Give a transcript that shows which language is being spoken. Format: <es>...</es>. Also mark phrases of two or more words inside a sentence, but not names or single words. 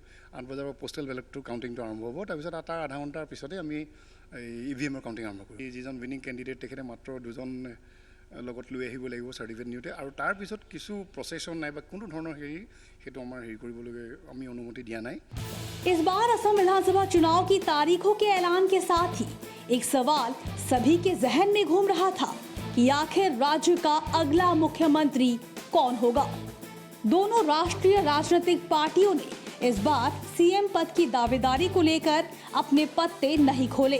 <as>8 বজাৰ পৰা পোষ্টেল বেলটটো কাউণ্টিংটো আৰম্ভ হ'ব। তাৰপিছত তাৰ আধা ঘণ্টাৰ পিছতে আমি EVMৰ কাউণ্টিং আৰম্ভ কৰিম। যিজন</as> <en>winning candidate</en> <as>তেখেতে মাত্ৰ 2জন লগত লৈ আহিব লাগিব চাৰ্টিফিকেট নিওঁতে, আৰু তাৰপিছত কিছু প্ৰচেছন নাই বা কোনো ধৰণৰ সেইটো আমাৰ কৰিবলগীয়া আমি অনুমতি দিয়া নাই।</as> <hi>इस बार असम विधानसभा चुनाव की तारीखों के ऐलान के साथ ही एक सवाल सभी के जहन में घूम रहा था कि आखिर राज्य का अगला मुख्यमंत्री कौन होगा। दोनों राष्ट्रीय राजनीतिक पार्टियों ने इस बार CM पद की दावेदारी को लेकर अपने पत्ते नहीं खोले।</hi>